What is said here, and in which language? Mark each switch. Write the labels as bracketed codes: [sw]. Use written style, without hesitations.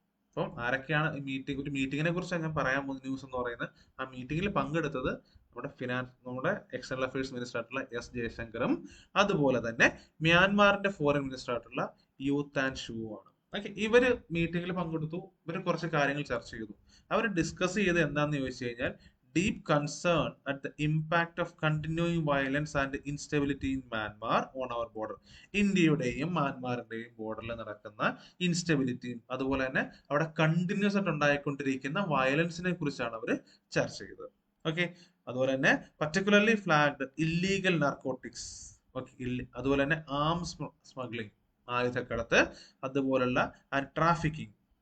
[ml] അപ്പം ആരൊക്കെയാണ് ഈ മീറ്റിംഗ്, ഒരു മീറ്റിങ്ങിനെ കുറിച്ച് ഞാൻ പറയാൻ പോകുന്ന ന്യൂസ് എന്ന് പറയുന്നത്, ആ മീറ്റിംഗിൽ പങ്കെടുത്തത് നമ്മുടെ എക്സ്റ്റേണൽ അഫയേഴ്സ് മിനിസ്റ്റർ ആയിട്ടുള്ള എസ് ജയശങ്കറും അതുപോലെ തന്നെ മ്യാൻമാറിന്റെ ഫോറിൻ മിനിസ്റ്റർ ആയിട്ടുള്ള യു താൻ ഷു ആണ്. ഓക്കെ, ഇവര് മീറ്റിംഗിൽ പങ്കെടുത്തു. ഇവര് കുറച്ച് കാര്യങ്ങൾ ചർച്ച ചെയ്തു. അവർ ഡിസ്കസ് ചെയ്ത് എന്താന്ന് ചോദിച്ചു കഴിഞ്ഞാൽ [en] deep concern at the impact of continuing violence and instability in Myanmar on our border. [ml] ഇന്ത്യയുടെയും മ്യാൻമാറിന്റെയും ബോർഡറിൽ നടക്കുന്ന ഇൻസ്റ്റെബിലിറ്റിയും അതുപോലെ തന്നെ അവിടെ കണ്ടിന്യൂസ് ആയിട്ട് ഉണ്ടായിക്കൊണ്ടിരിക്കുന്ന വയലൻസിനെ കുറിച്ചാണ് അവർ ചർച്ച ചെയ്തത്. ഓക്കെ, അതുപോലെ തന്നെ [en] Particularly flagged illegal narcotics. [ml] Okay, അതുപോലെ തന്നെ ആംസ് സ്മഗ്ലിംഗ്, ആയുധക്കടത്ത്, അതുപോലുള്ള ട്രാഫിക്കിംഗ്.